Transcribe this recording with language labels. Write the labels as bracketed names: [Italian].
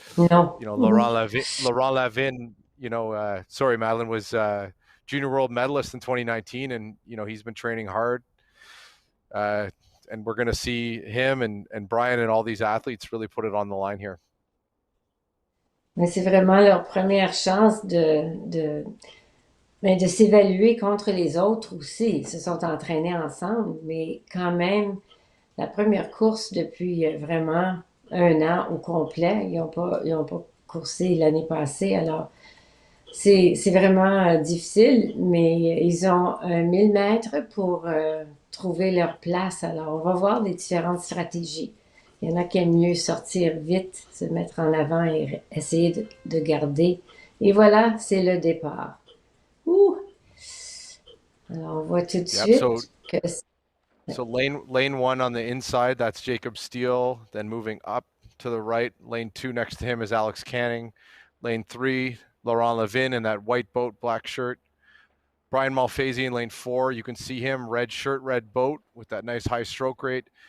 [English] No. you know, Laurent Lavin, sorry, Madeline, was junior world medalist in 2019. And, you know, he's been training hard. And we're going to see him and Brian and all these athletes really put it on the line here. [French] Mais c'est vraiment leur première chance de s'évaluer contre les autres aussi. Ils se sont entraînés ensemble, mais quand même, la première course depuis vraiment 1 an au complet. Ils n'ont pas coursé l'année passée, alors c'est vraiment difficile, mais ils ont 1000 mètres pour trouver leur place. Alors, on va voir les différentes stratégies. Il y en a qui aiment mieux sortir vite, se mettre en avant et essayer de garder. Et voilà, c'est le départ. Ouh! Alors, on voit tout de suite que... [English] So lane 1 on the inside, that's Jacob Steele. Then moving up to the right, lane 2 next to him is Alex Canning. Lane 3, Laurent Lavin in that white boat, black shirt. Brian Mulfacey in lane 4, you can see him, red shirt, red boat with that nice high stroke rate.